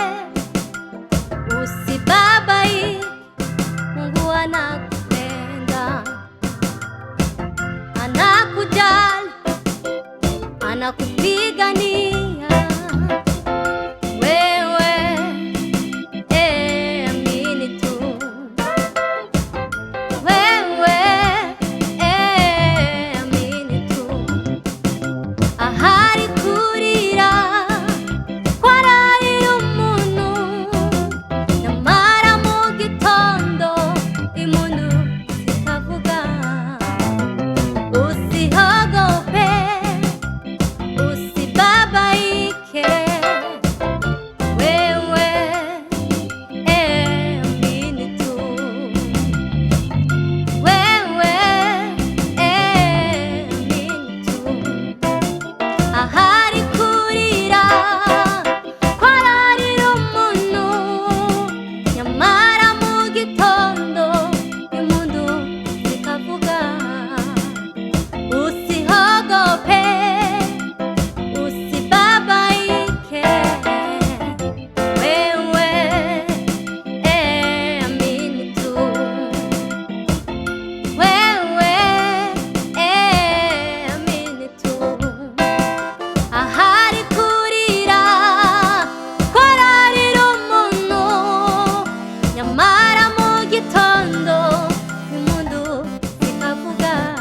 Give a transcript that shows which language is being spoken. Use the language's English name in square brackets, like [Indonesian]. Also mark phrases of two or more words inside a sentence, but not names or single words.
[Swahili] usibabaike, Mungu anakupenda, anakujali, anakupigania wewe, amini tu wewe, amini tu. [Kinyarwanda] Ahari kurira kwararira umuntu, nyamara mu gitondo impundu zikavuga. [Swahili] Usihogope, usibabaike, wewe, amini tu wewe, amini tu. [Kinyarwanda] Ahari kurira kwararira umuntu, nyamara mu gitondo impundu zikavuga. [Swahili] Usihogope, usibabaike, wewe, amini tu wewe, amini tu. [Kinyarwanda] Ahari kurira kwararira umuntu, nyamara mu gitondo impundu zikavuga.